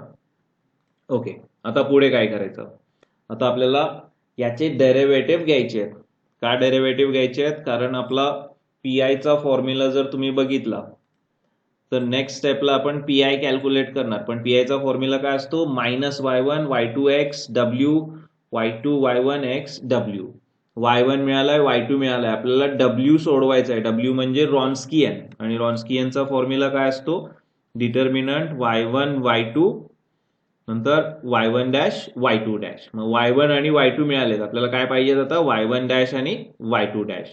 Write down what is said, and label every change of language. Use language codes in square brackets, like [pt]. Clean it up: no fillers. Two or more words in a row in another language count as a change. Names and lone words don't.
[mr] ओके, आता पुढे काय करायचं? आता आपल्याला याचे डेरिव्हेटिव्ह घ्यायचे आहेत. का डेरिव्हेटिव्ह घ्यायचे आहेत? कारण आपला PI चा फॉर्म्युला जर तुम्ही बघितला तर [en] next stepला [mr] आपण PI कॅल्क्युलेट करणार. पण PI चा फॉर्म्युला काय असतो? मायनस y1 y2 x w y2 y1 x w. y1 मिळालाय, y2 मिळालाय, आपल्याला w सोडवायचा आहे. w म्हणजे रॉन्स्कियन, आणि रॉन्स्कियनचा फॉर्म्युला काय असतो? डिटर्मिनंट y1 y2 नंतर y1 डॅश y2 डॅश. मग y1 आणि y2 मिळालेत, आपल्याला काय पाहिजे आता? y1 डॅश आणि y2 डॅश.